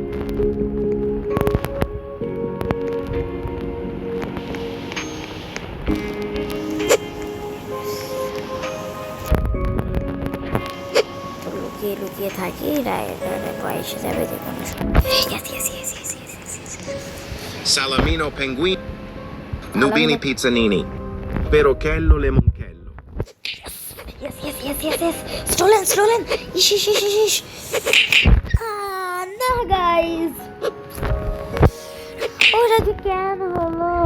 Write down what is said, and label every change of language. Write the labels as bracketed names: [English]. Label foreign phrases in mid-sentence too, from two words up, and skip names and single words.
[Bangla] লুকিয়ে থাকি, এসে যাবে যে কোনো সময়। Salamino penguino. Nubini pizzanini. Perochello lemonchello. [English] Yes. Stolen. Ish. [Bangla] না গাইস, ওরা যে কেন হলো?